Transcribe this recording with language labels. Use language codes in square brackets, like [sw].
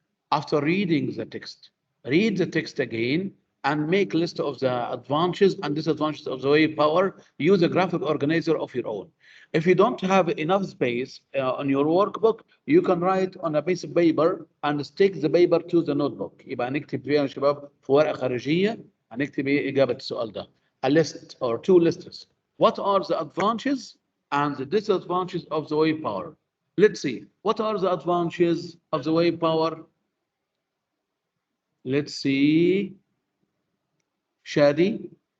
[en] After reading the text, read the text again and make a list of the advantages and disadvantages of the wave power. Use a graphic organizer of your own. If you don't have enough space on your workbook, you can write on a piece of paper and stick the paper to the notebook. [ar] يبقى هنكتب فيها يا شباب في ورقة خارجية هنكتب ايه إجابة السؤال ده. [en] A list or two lists. What are the advantages and the disadvantages of the wave power? Let's see. What are the advantages of the wave power? Let's see. Shadi.